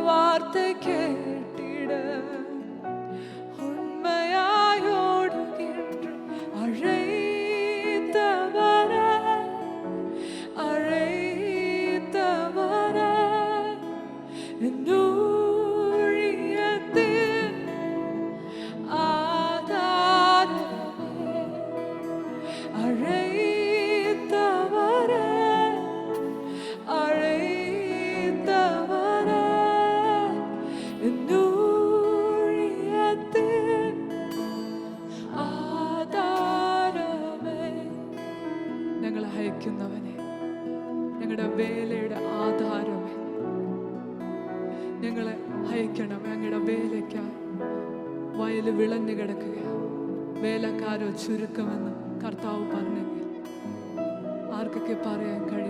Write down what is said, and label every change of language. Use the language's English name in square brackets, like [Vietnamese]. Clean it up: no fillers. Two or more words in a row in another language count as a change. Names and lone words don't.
[Tamil] வார்த்தை கேட்டிட உண்மையாயோடுகின்ற அழைத்தவரே அழைத்தவரே என் ஊழியத்தின் ஆதாரமே அழைத்தவரே அழைத்தவரே என் ஊழியத்தின் ആധാരമേ. [Malayalam] ഞങ്ങളെ അയക്കുന്നവനെ, ഞങ്ങളുടെ വേലയുടെ ആധാരമേ, ഞങ്ങളെ അയക്കണം. ഞങ്ങളുടെ വേലയ്ക്കായി വയൽ വിളഞ്ഞു കിടക്കുക, വേലക്കാരോ ചുരുക്കമെന്ന് കർത്താവ് പറഞ്ഞെങ്കിൽ ആർക്കൊക്കെ പറയാൻ കഴിയും?